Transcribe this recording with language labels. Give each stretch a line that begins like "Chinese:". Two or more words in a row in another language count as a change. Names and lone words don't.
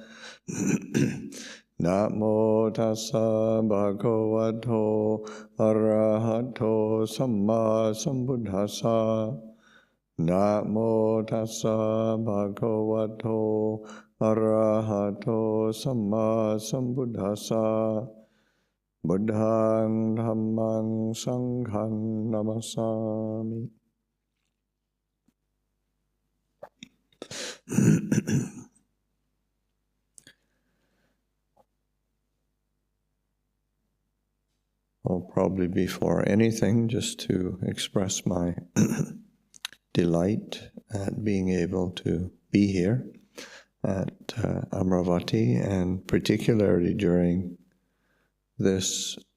Pali: Namo tassa bhagavato arahato samma sambuddhassa. Namo tassa bhagavato arahato samma sambuddhassa. Buddhaṃ Dhammaṃ Sanghaṃ Namasami.
English: Well, probably before anything, just to express my delight at being able to be here at Amaravati, and particularly during this